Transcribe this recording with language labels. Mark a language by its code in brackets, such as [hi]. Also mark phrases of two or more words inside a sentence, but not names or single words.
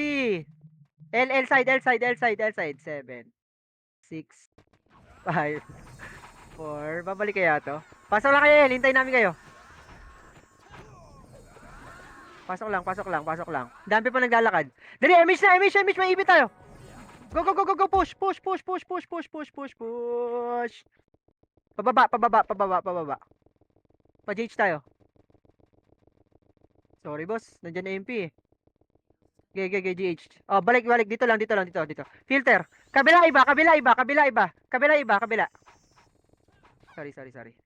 [en] L side, L side, L side, L side. [tl] 7, 6, 5, 4. Babalik kaya to. Pasok lang kayo L. Hintayin namin kayo. Pasok lang, pasok lang, pasok lang. Dami pa naglalakad. Dali, Emish na, Emish, Emish. May ibit tayo. [en] Go, go, go, go, go. Push, push, push, push, push, push, push, push, push. [tl] Pababa, pababa, pababa, pababa. Pa-JH tayo. [en] Sorry, boss. [tl] Nandiyan na MP eh. Okay, GH. Oh, balik, balik. Dito lang, dito lang, dito, dito. [en] Filter. [tl] Kabila iba, kabila iba, kabila iba. Kabila iba, kabila. [en] Sorry, sorry, sorry.